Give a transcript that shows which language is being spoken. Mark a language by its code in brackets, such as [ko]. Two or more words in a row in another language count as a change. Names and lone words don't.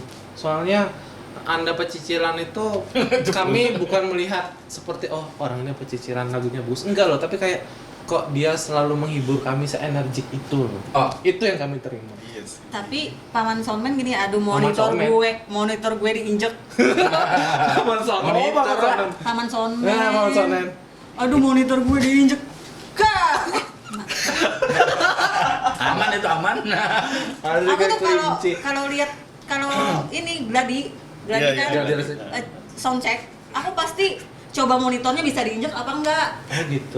[id] Soalnya Anda pecicilan itu kami bukan melihat seperti oh orangnya pecicilan lagunya bagus. Enggak loh, tapi kayak kok dia selalu menghibur kami seenergik itu loh. Oh. Itu yang kami terima. Iya sih. Tapi paman soundman gini, aduh Paman soundman. monitor gue diinjek. Paman soundman. Oh, Paman soundman. Paman soundman. Nah, Paman soundman. Aduh, monitor gue diinjek. Kak. Aman itu aman. Ada Aku tuh kelinci. kalau lihat ini gladi Iya, kan iya, [en] sound check, [id] aku pasti coba monitornya bisa diinjek apa enggak. Oh gitu.